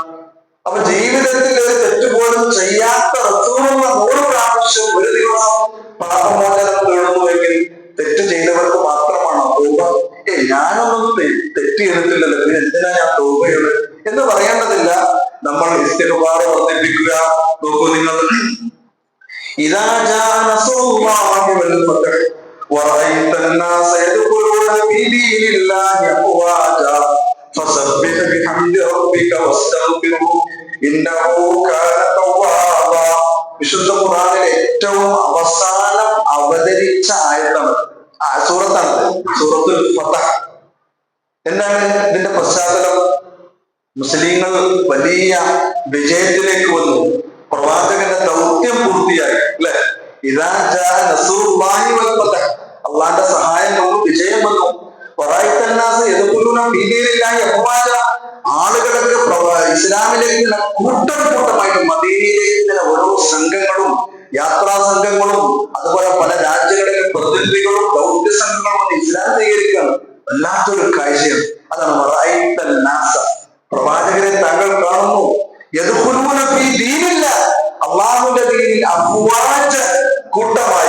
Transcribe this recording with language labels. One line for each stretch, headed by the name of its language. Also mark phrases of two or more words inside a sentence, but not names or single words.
Malayalam: അപ്പൊ ജീവിതത്തിൽ ഒരു തെറ്റുപോലും ചെയ്യാത്ത റസൂലുള്ള 100 പ്രാവശ്യം ഒരു ദിവസം പാപമോചനം തേടുന്നുവെങ്കിൽ തെറ്റ് ചെയ്തവർക്ക് മാത്രമാണോ തൗബ? ഞാനൊന്നും തെറ്റ് ചെയ്തിട്ടില്ലല്ലോ, പിന്നെ എന്തിനാ ഞാൻ തൗബയുള്ളത് എന്ന് പറയേണ്ടതില്ല. നമ്മൾ ഇസ്തിഗ്ഫാർ വർദ്ധിപ്പിക്കുക. നോക്കൂ നിങ്ങൾ,
Arabic: إذا جاء نصر الله والفتح ورأيت الناس يدخلون في دين الله أفواجا فسبح بحمد ربك واستغفره إنه كان توابا.
Malayalam: വിശുദ്ധ ഖുർആനിലെ ഏറ്റവും അവസാനം അവതരിച്ച ആയത്താണ്, സൂറത്താണ് സൂറത്തുൽ ഫത്ഹ്. എന്താണ് ഇതിന്റെ പശ്ചാത്തലം? മുസ്ലിങ്ങൾ വലിയ വിജയത്തിലേക്ക് വന്നു, പ്രവാചകന്റെ ദൗത്യം പൂർത്തിയായി, അല്ലെ?
Arabic: إذا جاء نصر الله والفتح,
Malayalam: അള്ളാന്റെ സഹായം വന്നു, വിജയം വന്നു.
Arabic: വറഅയ്ത الناس يدخلون في دين الله أفواجا,
Malayalam: ആളുകളൊക്കെ ഇസ്ലാമിലേക്ക് കൂട്ടം കൂട്ടമായിട്ട് മദീനയിലേക്ക് ഓരോ സംഘങ്ങളും യാത്രാ സംഘങ്ങളും അതുപോലെ പല രാജ്യങ്ങളിലെ പ്രതിനിധികളും ദൗത്യ സംഘങ്ങളും ഇസ്ലാം സ്വീകരിക്കുകയാണ്. വല്ലാത്തൊരു കാഴ്ചയാണ്. അതാണ്
Arabic: ورأيت الناس,
Malayalam: പ്രവാചകരെ താങ്കൾ കാണുന്നു,
Arabic: يدخلون في دين الله,
Malayalam: അല്ലാഹുവിന്റെ ദീനിൽ അഫ്വാജ, കൂട്ടമായി.